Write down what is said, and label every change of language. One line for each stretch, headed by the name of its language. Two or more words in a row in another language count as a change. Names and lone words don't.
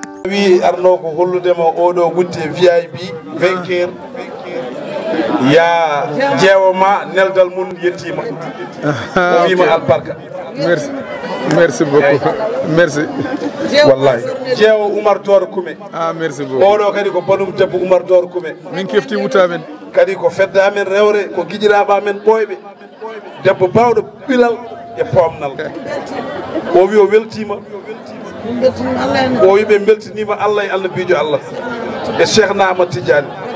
Fula: Wi arno ko holludema oɗo wutte V I P, vainqueur. Ya ƴeewa ma, neldal mum yettima. O wima Ok. albarka.
French: Merci. Merci beaucoup. Eyi. Merci.
Fula: Wallahi. Ƴeewa Oumar Toro Kume. Ah,
French: merci beaucoup.
Fula: Oɗo kadi ko banum debbo Oumar Toro Kume. Min kefti wuta men. Kadi ko fedda men rewre, ko giƴiraɓe men ɓoyɓe. Debbo bawɗo ɓilal e pomnal. O wi o weltima. O wi ɓe beltinima Allah e annabijo Allah. E Cheikh na Ahmad Tidiane.